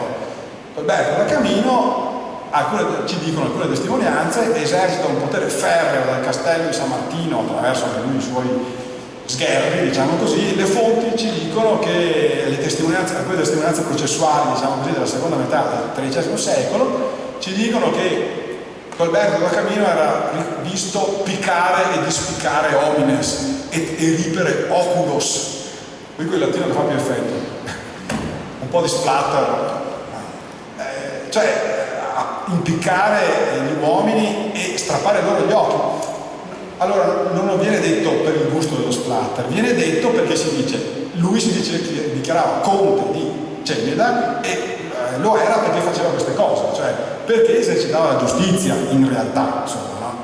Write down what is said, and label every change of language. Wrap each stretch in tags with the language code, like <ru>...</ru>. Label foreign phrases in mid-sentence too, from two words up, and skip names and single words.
<it>Tolberto da Camino, ci dicono alcune testimonianze, esercita un potere ferreo dal castello di San Martino attraverso anche lui i suoi sgherri, diciamo così. Le fonti ci dicono che alcune testimonianze processuali, diciamo così, della seconda metà del XIII secolo, ci dicono che Tolberto da Camino era visto piccare e dispicare</it> <la>homines et eripere oculos,</la> <it>qui quel latino che fa più effetto, un po' di splatter, cioè impiccare gli uomini e strappare loro gli occhi. Allora non viene detto per il gusto dello splatter, viene detto perché lui si dichiarava conte di Ceneda e lo era perché faceva queste cose, cioè perché esercitava la giustizia in realtà, insomma, no?</it>